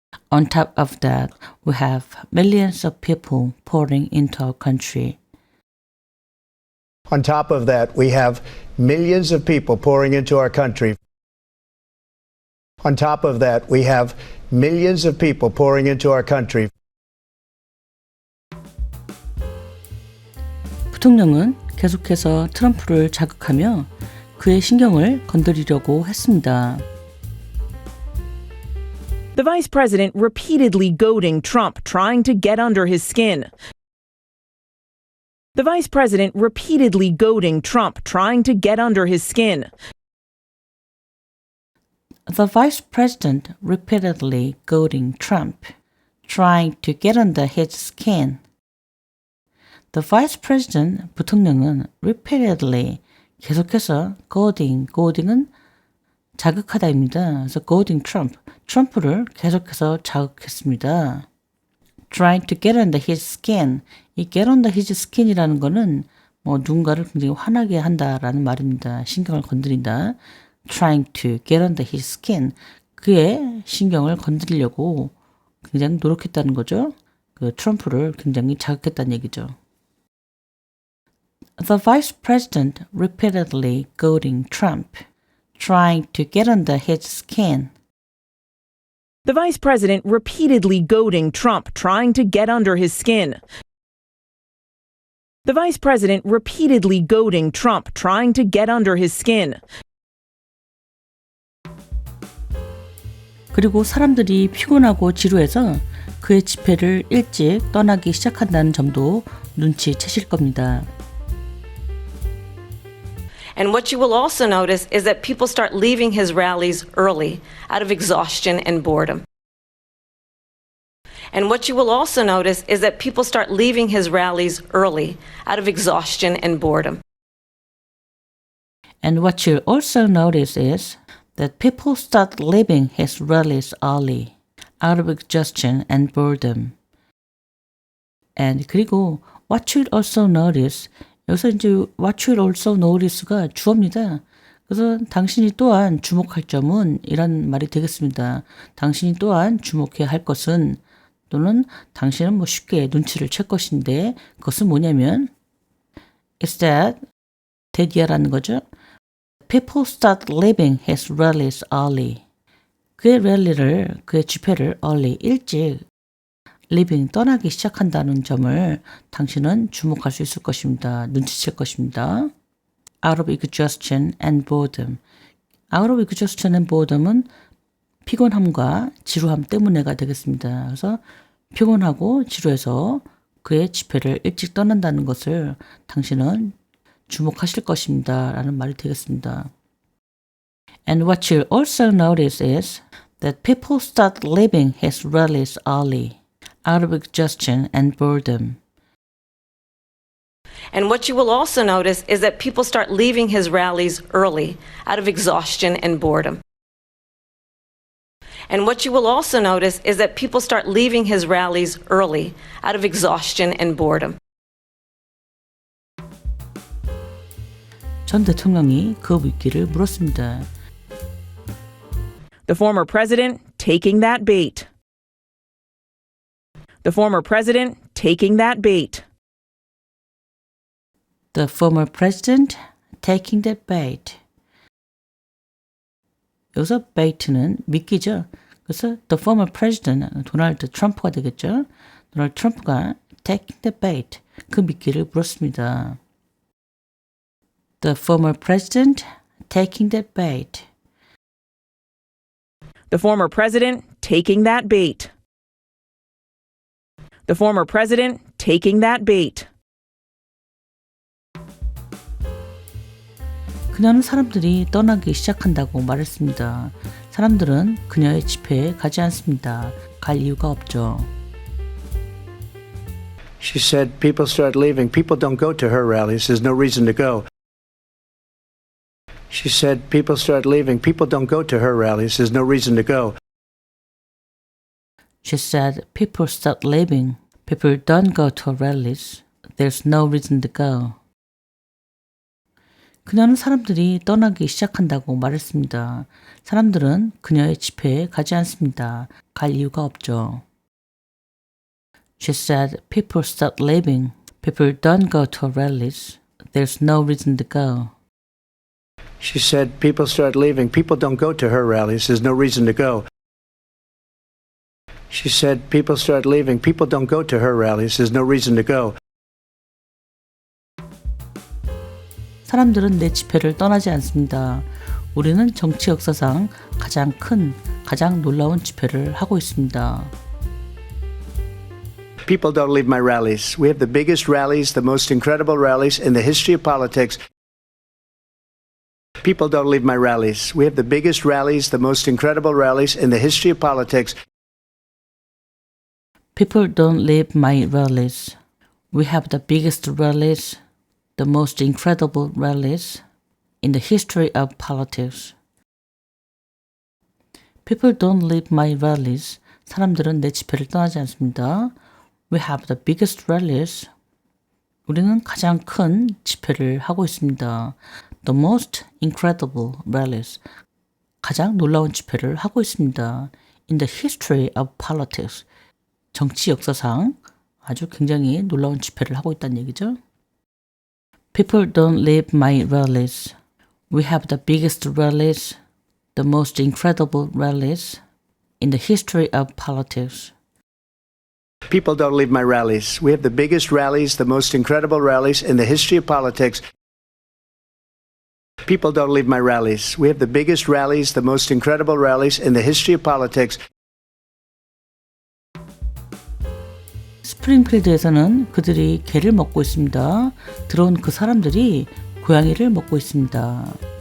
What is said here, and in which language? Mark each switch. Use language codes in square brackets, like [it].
[en] On top of that, we have millions of people pouring into our country. On top of that, we have millions of people pouring into our country. On top of that, we have millions of people pouring into our country. [ko] 부통령은 계속해서 트럼프를 자극하며 그의 신경을 건드리려고 했습니다. [en] The vice president repeatedly goading Trump, trying to get under his skin. The vice president repeatedly goading Trump, trying to get under his skin. The vice president repeatedly goading Trump, trying to get under his skin. The vice president, [ko] 부통령은 [en] repeatedly, [ko] 계속해서 [en] goading은 [ko] 자극하다입니다. 그래서 [en] goading Trump, [ko] 트럼프를 계속해서 자극했습니다. [en] Trying to get under his skin. [ko] 이 [en] get under his skin [ko] 이라는 거는 누군가를 굉장히 화나게 한다라는 말입니다. 신경을 건드린다. [en] Trying to get under his skin. [ko] 그의 신경을 건드리려고 굉장히 노력했다는 거죠. 그 트럼프를 굉장히 자극했다는 얘기죠. [en] The vice president repeatedly goading Trump, trying to get under his skin. The vice president repeatedly goading Trump, trying to get under his skin. The vice president repeatedly goading Trump, trying to get under his skin. [ko] 그리고 사람들이 피곤하고 지루해서 그의 집회를 일찍 떠나기 시작한다는 점도 눈치채실 겁니다. [en] And what you will also notice is that people start leaving his rallies early out of exhaustion and boredom. And what you will also notice is that people start leaving his rallies early out of exhaustion and boredom. And what you'll also notice is that people start leaving his rallies early out of exhaustion and boredom. And [ko] 그리고 [en] what you'll also notice, [ko] 여기서 이제 [en] what you'll also notice가 [ko] 주어입니다. 그래서 당신이 또한 주목할 점은 이런 말이 되겠습니다. 당신이 또한 주목해야 할 것은 또는 당신은 쉽게 눈치를 챌 것인데 그것은 뭐냐면 [en] is that [ko] 이라는 거죠. [en] People start leaving his rallies early. [ko] 그의 집회를 [en] early, [ko] 일찍 [en] leaving, [ko] 떠나기 시작한다는 점을 당신은 주목할 수 있을 것입니다. 눈치챌 것입니다. [en] Out of exhaustion and boredom. Out of exhaustion and boredom은 [ko] 피곤함과 지루함 때문에가 되겠습니다. 그래서 피곤하고 지루해서 그의 집회를 일찍 떠난다는 것을 당신은 주목하실 것입니다. 라는 말이 되겠습니다. [en] And what you'll also notice is that people start leaving his rallies early out of exhaustion and boredom. And what you will also notice is that people start leaving his rallies early out of exhaustion and boredom. And what you will also notice is that people start leaving his rallies early out of exhaustion and boredom. [ko] 전 대통령이 그 묻기를 물었습니다. [en] The former president taking that bait. The former president taking that bait. The former president taking that bait. [ko] 여기서 bait는 미끼죠. 그래서 [en] the former president, [ko] 도널드 트럼프가 되겠죠. 도널드 트럼프가 [en] taking the bait, [ko] 그 미끼를 물었습니다. [en] The former president taking that bait. The former president taking that bait. The former president taking that bait. [ko] 그녀는 사람들이 떠나기 시작한다고 말했습니다. 사람들은 그녀의 집회에 가지 않습니다. 갈 이유가 없죠. [en] She said people start leaving. People don't go to her rallies. There's no reason to go. She said people start leaving. People don't go to her rallies. There's no reason to go. She said people start leaving. People don't go to rallies. There's no reason to go. [ko] 그녀는 사람들이 떠나기 시작한다고 말했습니다. 사람들은 그녀의 집회에 가지 않습니다. 갈 이유가 없죠. [en] She said people start leaving. People don't go to rallies. There's no reason to go. She said people start leaving. People don't go to her rallies. There's no reason to go. She said people start leaving. People don't go to her rallies. There's no reason to go. [ko] 사람들은 내 집회를 떠나지 않습니다. 우리는 정치 역사상 가장 큰, 가장 놀라운 집회를 하고 있습니다. [en] People don't leave my rallies. We have the biggest rallies, the most incredible rallies in the history of politics. People don't leave my rallies. We have the biggest rallies, the most incredible rallies in the history of politics. People don't leave my rallies. We have the biggest rallies, the most incredible rallies in the history of politics. People don't leave my rallies. [ko] 사람들은 내 집회를 떠나지 않습니다. [en] We have the biggest rallies. [ko] 우리는 가장 큰 집회를 하고 있습니다. [en] The most incredible rallies. [ko] 가장 놀라운 집회를 하고 있습니다. [en] In the history of politics. [ko] 정치 역사상 아주 굉장히 놀라운 집회를 하고 있다는 얘기죠. [en] People don't leave my rallies. We have the biggest rallies, the most incredible rallies in the history of politics. People don't leave my rallies. We have the biggest rallies, the most incredible rallies in the history of politics. People don't leave my rallies. We have the biggest rallies, the most incredible rallies in the history of politics. [ko] 스프링필드에서는 그들이 개를 먹고 있습니다. 들어온 그 사람들이 고양이를 먹고 있습니다.